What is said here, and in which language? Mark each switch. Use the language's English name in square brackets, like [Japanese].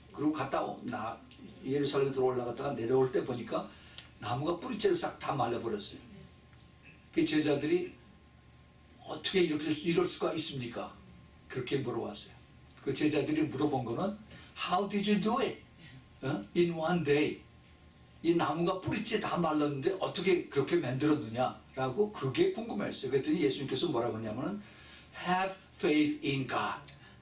[Korean] 그리고 예루살렘 들어 올라갔다가 내려올 때 보니까 나무가 뿌리째로 싹 다 말라버렸어요. 그 제자들이 어떻게 이럴 수가 있습니까? 그렇게 물어봤어요. 그 제자들이 물어본 거는 [English] How did you do it? In one day. [Korean] 이 나무가 뿌리째 다 말랐는데 어떻게 그렇게 만들었느냐라고 그게 궁금했어요. 그랬더니 예수님께서 뭐라고 하냐면은 [English] Have faith in God.